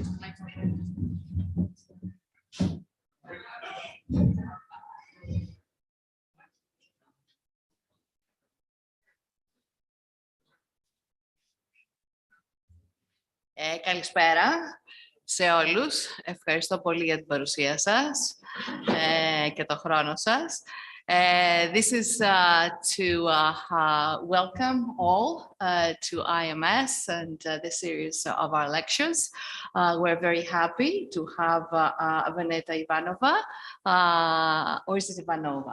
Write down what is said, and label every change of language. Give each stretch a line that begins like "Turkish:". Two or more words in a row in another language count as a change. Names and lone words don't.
Greek: Καλησπέρα σε όλους. Ευχαριστώ πολύ για την παρουσία σας και το χρόνο σας.
English: This is to welcome all to IMS and the series of our lectures. We're very happy to have Veneta Ivanova, or is it Ivanova?